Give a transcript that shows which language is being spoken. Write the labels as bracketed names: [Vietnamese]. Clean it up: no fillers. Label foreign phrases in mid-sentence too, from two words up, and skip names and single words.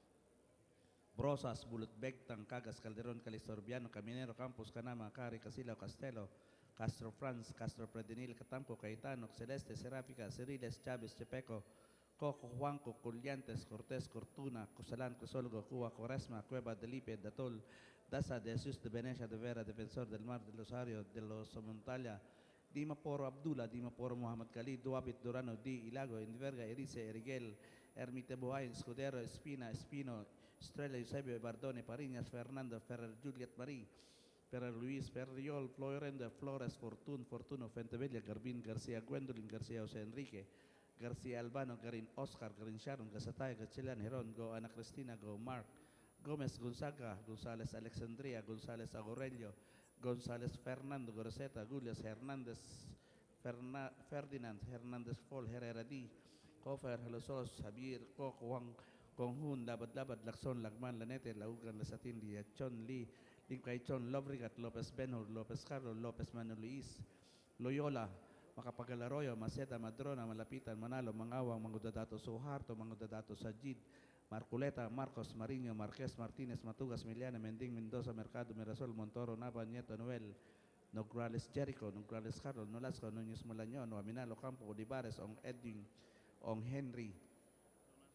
[Filipino] Brosas, Bulutbek, Cagas, Calderon, Calistorbiano, Caminero, Campos, Canama, Cari, Casilao, Castelo, Castro Franz, Castro Predinil, Catampo, Caetano, Celeste, Seráfica, Ceriles, Chávez, Chepeco, Coco, Juanco, Culliantes, Cortés, Cortuna, Cosalán, Cosolgo, Cuba, Coresma, Cueva, Delipe, Datol, Daza, de Jesus, de Venecia, de Vera, Defensor del Mar, de Rosario, de los Montalia, Dima Poro Abdullah, Dima Poro Muhammad Khalid, Duabit, Durano, Di, Ilago, Inverga, Erice, Eriguel, Ermite Buhain, Escudero, Espina, Espino, Estrella, Eusebio, Bardone, Pariñas, Fernando, Ferrer, Juliet Marie, Ferrer Luis, Ferriol, Florenda, Flores, Fortuno, Fentevilla, Garbin, García, Gwendolyn, García, José Enrique, García Albano, Garin Oscar, Garin Sharon, Gasatay, Gachilan, Heron, Go Ana Cristina, Go Mark, Gómez Gonzaga, González Alexandria, González Agorello, González Fernando, Goroseta, Julius Hernández, Ferdinand, Hernández Fol, Herrera D, Cofer, Halosos, Javier, Coc, Juan, Conjun, Labad, Lacson, Lagman, Lanete, Laugan, Lasatin, Chon, Lee, Lincaichon, Lobrigat, Lopez Benhur, Lopez Carlos, Lopez Manuel Luis, Loyola, Macapagal Arroyo, Maceta, Madrona, Malapitan, Manalo, Mangawang, Mangudadato Suharto, Mangudadato Sajid, Marculeta, Marcos, Mariño, Marquez, Martínez, Matugas, Miliana, Mending, Mendoza, Mercado, Mirasol, Montoro, Nava, Nieto, Noel, Nograles, Jericho, Nograles, Carlos, Nolasco, Núñez, Molañón, Aminalo, Campo, Olivares, Ong Edwin, Ong Henry,